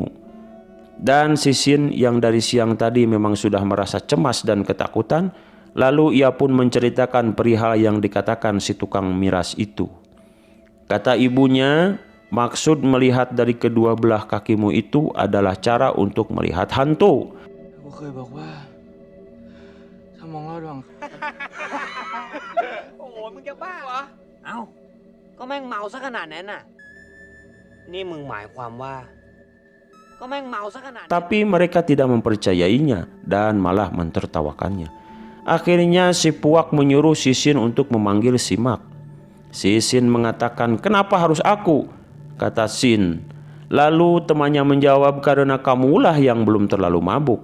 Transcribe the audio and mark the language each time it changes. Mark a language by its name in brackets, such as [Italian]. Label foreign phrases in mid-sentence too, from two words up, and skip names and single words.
[Indonesian] Dan si Sin yang dari siang tadi memang sudah merasa cemas dan ketakutan, lalu ia pun menceritakan perihal yang dikatakan si tukang miras itu. Kata ibunya, maksud melihat dari kedua belah kakimu itu adalah cara untuk melihat hantu. [Thai] กูเคยบอกว่าถ้ามองลอดดวง โอ้โหมึงจะบ้าเหรอ เอ้า ก็แม่งเมาซะขนาดนั้นน่ะ นี่มึงหมายความว่า ก็แม่งเมาซะขนาดนั้น [Indonesian] Tapi mereka tidak mempercayainya dan malah mentertawakannya. Akhirnya si Puak menyuruh si Sin untuk memanggil Simak. Si Sin mengatakan, kenapa harus aku? Kata Sin. Lalu temannya menjawab, karena kamulah yang belum terlalu mabuk.